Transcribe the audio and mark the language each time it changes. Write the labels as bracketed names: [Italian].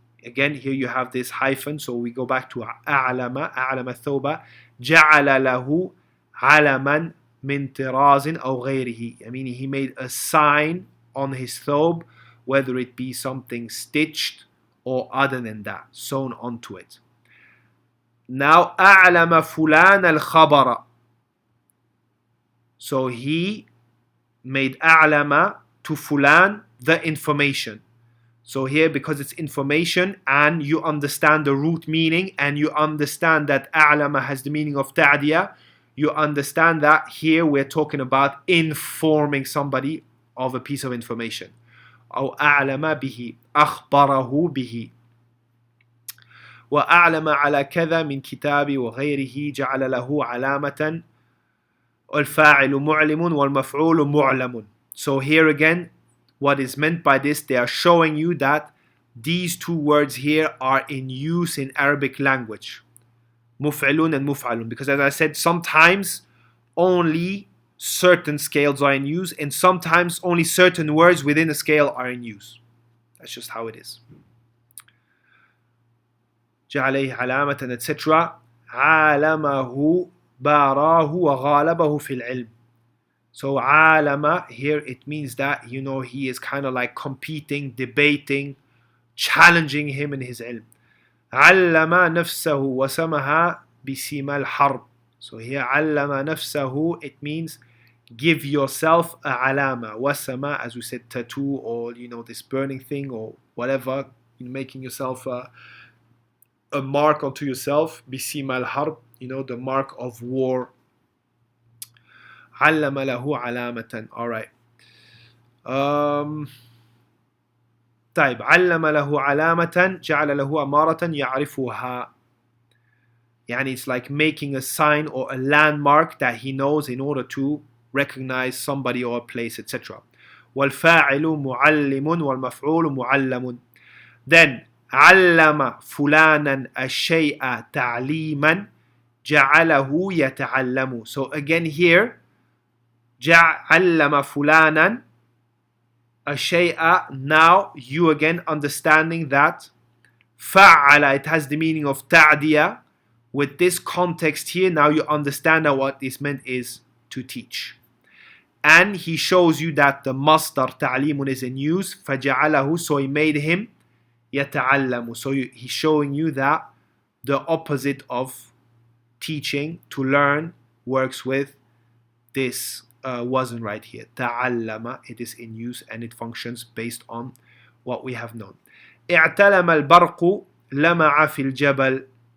[English] Again, here you have this hyphen, so we go back to أعلم الثوبة جعل له علما من طراز أو غيره. I mean, he made a sign on his thobe, whether it be something stitched or other than that, sewn onto it. [Arabic] Now أعلم فلان الخبر. [English] So he made أعلم to fulan the information. So here, because it's information and you understand the root meaning and you understand that أعلم has the meaning of ta'diya, you understand that here we're talking about informing somebody of a piece of information. [Arabic] أو أعلم به أخبره به. وأعلم على كذا من كتاب وغيره جعل له علامة الفاعل معلم والمفعول معلم. [English] So here again, what is meant by this, they are showing you that these two words here are in use in Arabic language. Muf'ilun and muf'alun. Because as I said, sometimes only certain scales are in use and sometimes only certain words within a scale are in use. That's just how it is. [Arabic] جعله علامة etc. عالمه باراه وغالبه في العلم. [English] So alama here, it means that, you know, he is kind of like competing, debating, challenging him in his ilm. علم نفسه وسمها [Arabic] بسيم الحرب. [English] So here علم نفسه, it means give yourself a alama. Wasama, as we said, tattoo, or this burning thing or whatever, making yourself a mark onto yourself. بسيم الحرب, the mark of war. [Arabic] علم له علامة. All right. طيب علم له علامة جعل له أمارة يعرفها. [English] يعني it's like making a sign or a landmark that he knows in order to recognize somebody or a place, etc. [Arabic] والفاعل معلم والمفعول معلم. Then علم فلانا الشيء تعليما جعله يتعلم. [English] So again here علم فلانا الشيء. Now you again understanding that فعل, it has the meaning of تعدية. With this context here, now you understand that what is meant is to teach. And he shows you that the masdar ta'limun is in use. فَجَعَلَهُ, so he made him يَتَعَلَّمُ. So he's showing you that the opposite of teaching, to learn, works with this wasn't right here. تَعَلَّمَ, it is in use and it functions based on what we have known. [Arabic] اعتلم البرق لمع في الجبل.